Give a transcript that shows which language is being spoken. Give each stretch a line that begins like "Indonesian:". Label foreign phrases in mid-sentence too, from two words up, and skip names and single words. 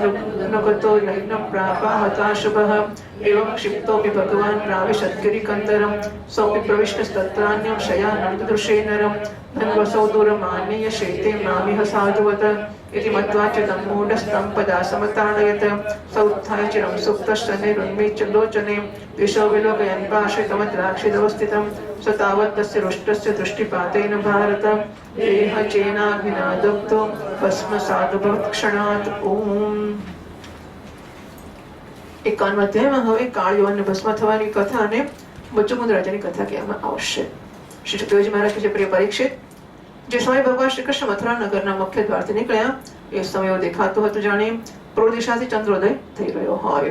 Sanskrit: नगतो नैनं प्रापा हताशुभः एवं क्षिप्तोऽपि भगवान् प्राविशद्गिरिकन्दरं सोऽपि प्रविष्टस्तत्रान्यं शयानन्ददृशे नरं धन्वसौ दूरमानीय शेते मामिह साधुवत इति मत्वा चिदं मूढस्तं पदा समताडयत सौत्थाय चिरं सुप्तश्चनिरुन्मीच्य लोचने दिशो विलोकयन् पार्श्विकमद्राक्षिदवस्थितं स तावत् तस्य रुष्टस्य दृष्टिपातेन भारत देह चेनाग्निना दग्धो भस्मसादभवत् क्षणात्। ओम्।
Gujarati: 51 અધ્યાયમાં હવે કાળયવનને ભસ્મ થવાની કથા અને મુચુકુંદ રાજાની કથા કહેવામાં આવશે। શ્રી સુખદેવજી મહારાજ કે પ્રિય પરીક્ષિત, જે સમય ભગવાન શ્રી કૃષ્ણ મથુરા નગરના મુખ્ય દ્વારથી નીકળ્યા એ સમય એવો દેખાતો હતો જાણે પૂર્વ દિશાથી ચંદ્રોદય થઈ રહ્યો હોય।